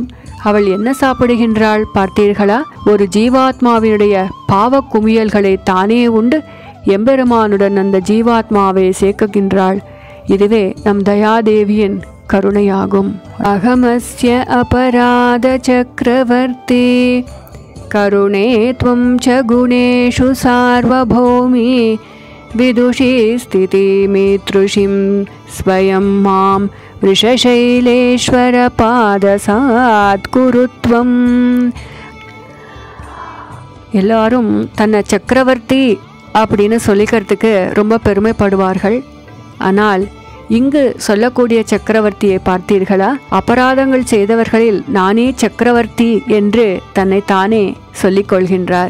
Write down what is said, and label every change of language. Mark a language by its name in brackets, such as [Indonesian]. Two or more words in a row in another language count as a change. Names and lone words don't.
[Tamil] அவள் என்ன சாப்பிடுகின்றாள் பார்த்தீர்களா? ஒரு ஜீவாத்மாவினுடைய பாவ குமியல்களை தானே உண்டு எம்பெருமானுடன் அந்த ஜீவாத்மாவை சேர்க்குகின்றாள். இதுவே நம் தயாதேவியின் கருணையாகும். [Sanskrit] अहमस्य अपराध चक्रवर्ती करुणे त्वं च गुणेषु सार्वभौमी विदुषी स्थितिमेतृषिं स्वयं मां वृषशैलेश्वरपादसात्कुरुत्वम्. [Tamil] எல்லாரும் தன்னை சக்கரவர்த்தி அப்படின்னு சொல்லிக்கிறதுக்கு ரொம்ப பெருமைப்படுவார்கள். ஆனால் இங்கு சொல்லக்கூடிய சக்கரவர்த்தியை பார்த்தீர்களா? அபராதங்கள் செய்தவர்களில் நானே சக்கரவர்த்தி என்று தன்னை தானே சொல்லிக் கொள்கின்றார்.